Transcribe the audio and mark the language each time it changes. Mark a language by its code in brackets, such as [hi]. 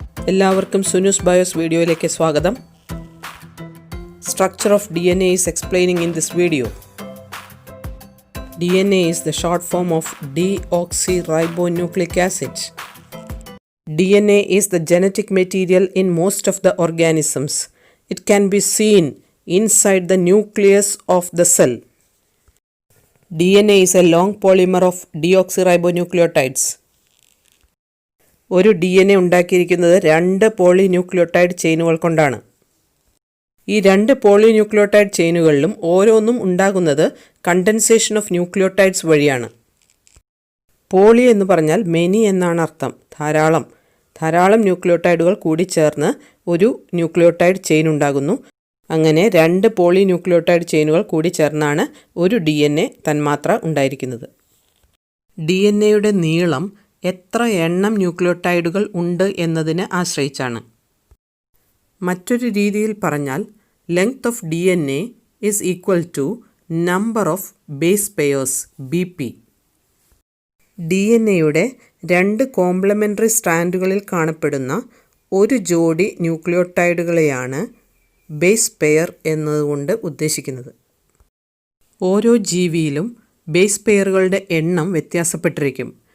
[ml] എല്ലാവർക്കും സുനുസ് ബയോസ് വീഡിയോയിലേക്ക് സ്വാഗതം. [en] Structure of DNA is explaining in this video. DNA is the short form of deoxyribonucleic acid. DNA is the genetic material in most of the organisms. It can be seen inside the nucleus of the cell. DNA is a long polymer of deoxyribonucleotides. [ml] ഒരു DNA ഉണ്ടാക്കിയിരിക്കുന്നത് 2 polynucleotide ചെയിനുകൾ കൊണ്ടാണ്. ഈ 2 polynucleotide ചെയിനുകളിലും ഓരോന്നും ഉണ്ടാകുന്നത് [en] condensation of nucleotides [ml] വഴിയാണ്. Poly എന്ന് പറഞ്ഞാൽ many എന്നാണ് അർത്ഥം. ധാരാളം ന്യൂക്ലിയോടൈഡുകൾ കൂടിച്ചേർന്ന് ഒരു ന്യൂക്ലിയോടൈഡ് ചെയിൻ ഉണ്ടാകുന്നു. അങ്ങനെ 2 പോളിന്യൂക്ലിയോടൈഡ് ചെയിനുകൾ കൂടിച്ചേർന്നാണ് ഒരു DNA തന്മാത്ര ഉണ്ടായിരിക്കുന്നത്. DNAയുടെ നീളം എത്ര എണ്ണം ന്യൂക്ലിയോടൈഡുകൾ ഉണ്ട് എന്നതിനെ ആശ്രയിച്ചാണ്. മറ്റൊരു രീതിയിൽ പറഞ്ഞാൽ [en] Length of DNA is equal to number of base pairs BP. [ml] DNAയുടെ 2 complimentary സ്ട്രാൻഡുകളിൽ കാണപ്പെടുന്ന ഒരു ജോഡി ന്യൂക്ലിയോടൈഡുകളെയാണ് ബേസ് പെയർ എന്നതുകൊണ്ട് ഉദ്ദേശിക്കുന്നത്. ഓരോ ജീവിയിലും ബേസ് പെയറുകളുടെ എണ്ണം വ്യത്യാസപ്പെട്ടിരിക്കും.